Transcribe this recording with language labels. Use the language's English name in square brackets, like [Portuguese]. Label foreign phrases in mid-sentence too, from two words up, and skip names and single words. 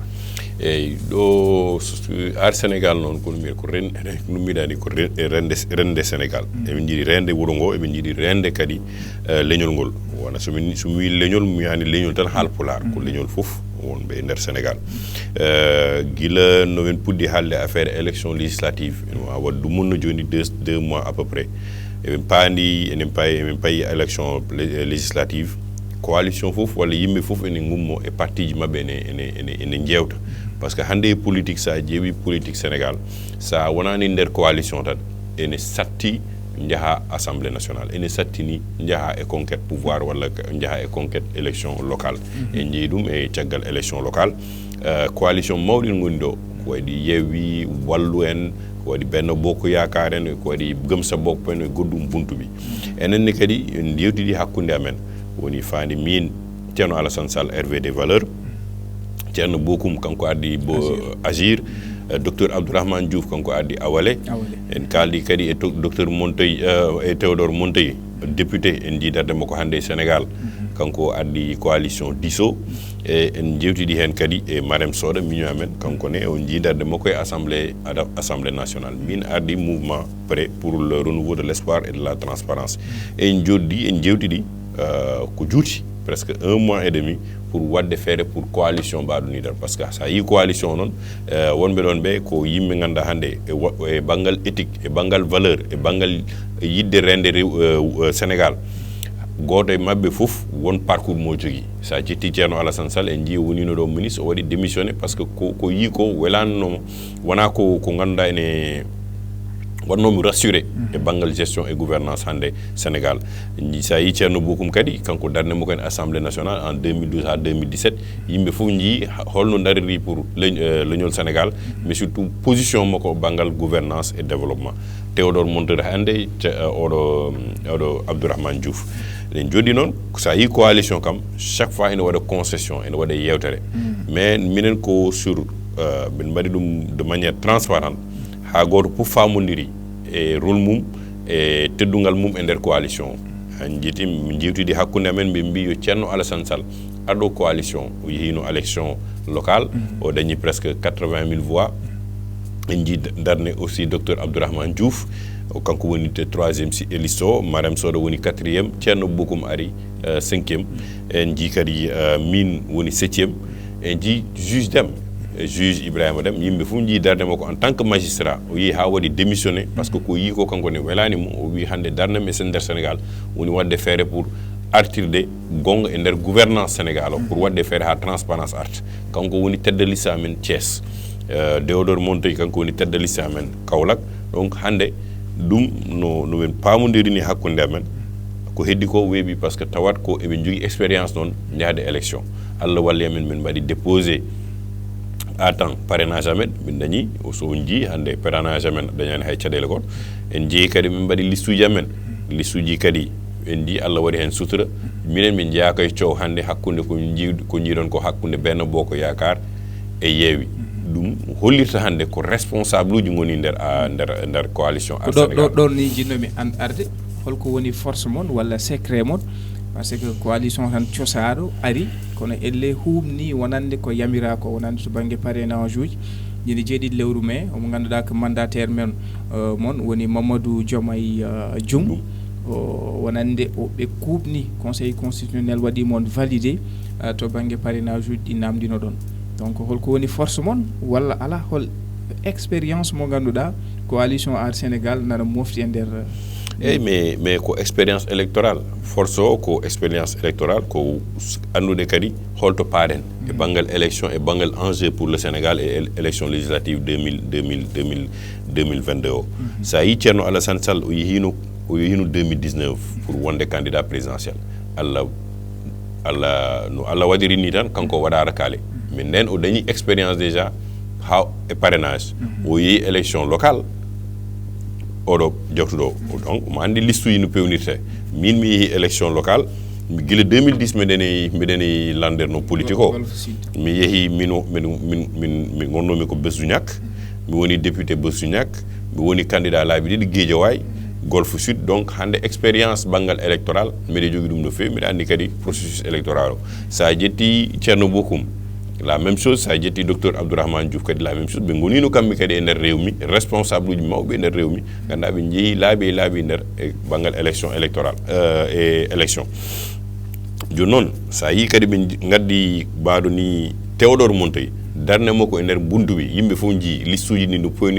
[Fula] eyyi ɗo Ar Sénégal noon kono mbiyen ko nummiɗani ko rende Sénégal eɓe jiiɗi rende wuuro ngo eɓe jiiɗi rende kadi leñol ngol wona somi wi leñol mi wiyani leñol tan haalpular ko leñol fof wonɓe e nder Sénégal guila no men puɗɗi haalde [French] affaire élection législative [Fula] ene wawa wadde ɗum munno joni 2 [French] mois à peu près [Fula] eɓen paandi emin payi [French] élection législative coalition [Fula] fof walla yimɓe fof ene gummo e parti ji mabɓe ene jewta [French] par ce que [Fula] hande politique sa ƴeewi politique Sénégal sa wonani nder coalition tan ene satti jaaha [French] assemblée nationale [Fula] ene sattini jaaha e [French] conquête pouvoir [Fula] walla jaaha e [French] conquête élection locale [Fula] en jeeyi ɗum e caggal [French] élection locale coalition [Fula] mawɗi goni ɗo ko waɗi Yewwi Wallu en ko waɗi Benno Bokk Yaakaar en ko waɗi Gëm Sa Bopp en e goɗɗum buntuɓe enenne kadi en yewtidi hakkude amen woni fandi min Thierno Alassane Sall RV des Valeurs Thierno Bokoum kanko addi Agir docteur Abdourahmane Diouf kanko addi Awale en kaldi kadi e docteur Monteyi e Théodore Monteyi député en jiidarde makko hande e Sénégal kanko addi coalition Disso e en jewtidi hen kadi e Marème Soda miño amen kanko ne on jiidarde makko e [French] assemblée nationale [Fula] min ardi mouvement prêt pour le renouveau de l'espoir et de la transparence en jewtidi ko juuti [French] presque 1 mois et demi pour [Fula] wadde feere [French] pour coalition [Fula] mbaɗo ni tan [French] par ce que [Fula] sa yi coalition noon wonɓe ɗon ɓe ko yimɓe ganda hande e banggal éthique e banggal valeur e banggal yidde rende Sénégal goto e mabɓe fof won parcours mo jogui sa ƴetti Thierno Alassane Sall en jii wonino ɗo ministre o waɗi démissionné [French] par ce que [Fula] ko yi ko welannomo wona ko ganduɗa ene wannomi rassuré e banggal [French] gestion et gouvernance [Fula] hande Sénégal sa yi Ceerno Bokum kadi kanko darne mo ken [French] Assemblée nationale en 2012 à 2017 [Fula] yimɓe fof jii holno dariri pour leñol Sénégal [French] mais surtout position [Fula] mako banggal [French] gouvernance et développement [Fula] Théodore Monteiro hande oɗo Abdourahmane Diouf en jooɗi noon sa yi coalition kam [French] chaque fois [Fula] ene waɗa concession ene waɗa yewtere mais minen ko sur min mbaɗi ɗum [French] de manière transparente [Fula] ha goto fof famodiri e rôle mum e teddungal mum e nder coalition en jiiti min jewtidi hakkunde amen ɓe mbi yo Ceerno Alassane Sall aɗo coalition o yehino [French] élection locale [Fula] o dañi [French] presque 80 000 voix [Fula] en jii darne [French] aussi docteur [Fula] Abdourahmane Diouf kanko woni [French] troisiéme liste [Fula] o Marème Sodo woni quatriéme Ceerno Bokum ari cinquiéme en jii kadi min woni septiéme en jii juge Dème juge Ibrahima Dème yimɓe fof jii darde makko [French] en tant que magistrat [Fula] o yi ha waɗi démissionné [French] par ce que [Fula] ko yi ko kanko ne welani mum o wi hande darnam e nder Sénégal woni wadde feere pour artirde gonga e nder gouvernance Sénégal o pour wadde feere ha transparence art kanko woni tedde liste amen Thiès Théodore Monteiro kanko woni tedde liste amen Kaolack donc hande ɗum no men pamodirini hakkunde amen ko heddi ko weeɓi [French] par ce que [Fula] tawat ko eɓe jogui expérience noon jahde élection Allah walli amen min mbaɗi déposé [French] à temps parrainage [Fula] amen min dañi so jii hande parrainage amen dañani hay caɗele goto en jeeyi kadi min mbaɗi liste uji amen liste uji kadi en jii Allah waɗi hen sutura minen min jeeya koye coow hande hakkunde ko jiiɗon ko hakkunde Benno Bokk Yakar e Yewwi ɗum hollirta hande ko responsable uji goni nder coalition ɗon ni jinnomi arde holko woni force mon walla secret mon [French] par ce que coalition [Fula] tan cosaɗo ari kono elle humni wonande ko yamira ko wonande to banggue parrainage uji jini jeeɗiɗi lewru mai omo ganduɗa ko mandataire men mon woni Mamadou Diomaye Dioum wonande ɓe kuubni [French] conseil constitutionnel [Fula] waɗi mon validé to banggue parrainage uji ɗi namdino ɗon donc holko woni force mon walla ala hol expérience mo ganduɗa coalition Aar Sénégal nana mofti e nder mais ko [French] expérience électorale [Fula] force o ko [French] expérience électorale [Fula] ko andude kadi holto paaɗen e banggal élection e banggal [French] enjeu pour le Sénégal et élection législative [Fula] 2022 o sa yi Ceerno Alassane Sall o yehino 2019 pour wonde [French] candidat présidentiel [Fula] Allah no Allah waɗiri ni tan kanko waɗara kaale mais nden o dañi [French] expérience déjà [Fula] ha e parrainage o yeehi [French] élection locale [Fula] oɗo jawtuɗo donc mo andi liste uji no pewnirte min mi yeehi [French] élection locale [Fula] mi guila 2010 mbiɗeni landerno politique o mi yeehi min gonnomi ko Besdouñak mi woni député Besdouñak mi woni candidat laabi ɗiɗi Guédiawaye Golf Sud donc hande expérience banggal électoral mbiɗa jogui ɗum no fewi mbiɗa andi kadi [French] processus électoral [Fula] o sa jetti Ceerno Bokum [French] la même chose [Fula] sa jetti docteur Abdourahmane Diouf kadi [French] la même chose [Fula] ɓe gonino kamɓe kadi e nder rewmi responsable uji mawɓe e nder rewmi ganduɗa ɓe jeehi laabi nder e banggal [French] élection électoral [Fula] e élection joni noon sa yi kadi ɓe gaddi mbaɗo ni Théodore Monteiro darne makko e nder buntu wi yimɓe fof jii liste uji ni no poyniri